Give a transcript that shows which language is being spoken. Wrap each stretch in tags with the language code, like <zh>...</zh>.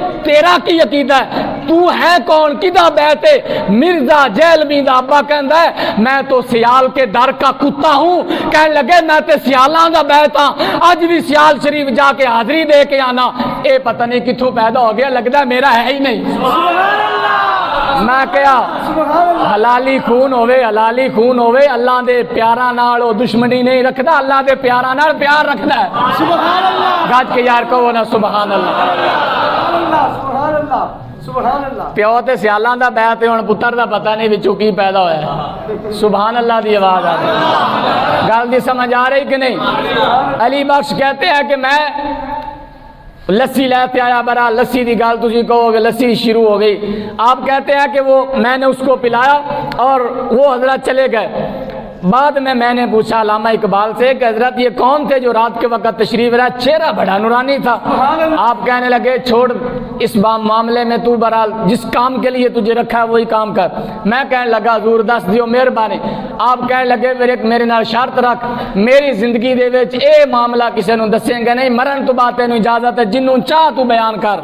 <pa>تیرا کی عقیدہ ہے؟ تو ہے کون؟ کدا بیت ہے؟ مرزا جیلمی دا ابا کہندا ہے</pa> <ur>میں تو سیال کے در کا کتا ہوں۔</ur> <pa>کہنے لگے میں تے سیالاں دا بیت ہاں، اج بھی سیال شریف جا کے حاضری دے کے آنا۔ اے پتہ نہیں کتھوں پیدا ہو گیا، لگدا ہے میرا ہے ہی نہیں۔ میں کہیا حلالی خون ہوئے، حلالی خون ہوئے، اللہ دے پیاراں نال او دشمنی نہیں رکھدا، اللہ دے پیاراں نال پیار رکھدا ہے۔ سبحان اللہ، گاج کے یار کہو نا سبحان اللہ۔</pa> <ar>سبحان اللہ.</ar> <pa>پیو تے سیالاں دا بیت تے ہن پتر دا پتہ نہیں وچوں کی پیدا ہویا ہے. سبحان اللہ دی آواز آ رہی. گل دی سمجھ آ رہی کہ نہیں؟</pa> <ur>علی بخش کہتے ہیں کہ میں لسی لیتے آیا</ur> <pa>برا لسی دی گل تسی کہو گے لسی شروع ہو گئی.</pa> <ur>آپ کہتے ہیں کہ وہ میں نے اس کو پلایا اور وہ حضرت چلے گئے. بعد میں نے پوچھا علامہ اقبال سے کہ حضرت یہ کون تھے جو رات کے وقت تشریف رہا؟ چہرہ بڑا نورانی تھا. آپ کہنے لگے چھوڑ اس معاملے میں تو برحال جس کام کے لیے تجھے رکھا ہے وہی کام کر.</ur> <pa>میں کہنے لگا حضور دس دیو مہربانی. آپ کہنے لگے میرے نال شرط رکھ میری زندگی دے وچ اے معاملہ کسے نوں دسیں گے نہیں, مرن تو بات تینوں اجازت ہے جنوں چاہ تو بیان کر.</pa>